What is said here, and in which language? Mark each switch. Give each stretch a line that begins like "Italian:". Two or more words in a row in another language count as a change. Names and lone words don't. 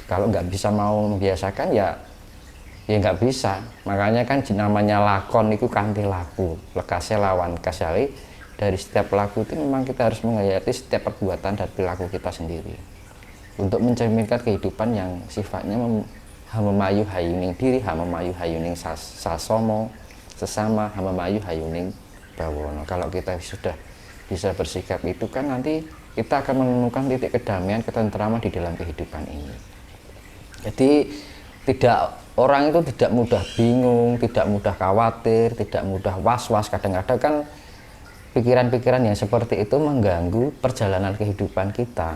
Indonesian: Kalau nggak bisa mau membiasakan ya nggak bisa. Makanya kan namanya lakon itu
Javanese: kanthi laku, lekasnya lawan kasali.
Indonesian: Dari setiap laku itu memang kita harus menghayati setiap perbuatan dan perilaku kita sendiri untuk mencerminkan kehidupan yang sifatnya
Javanese: hamemayu hayuning diri, hamemayu hayuning sasomo sesama, hamemayu hayuning bawono.
Indonesian: Kalau kita sudah bisa bersikap itu kan nanti kita akan menemukan titik kedamaian, ketentraman di dalam kehidupan ini. Jadi orang itu tidak mudah bingung, tidak mudah khawatir, tidak mudah was-was. Kadang-kadang kan pikiran-pikiran yang seperti itu mengganggu perjalanan kehidupan kita.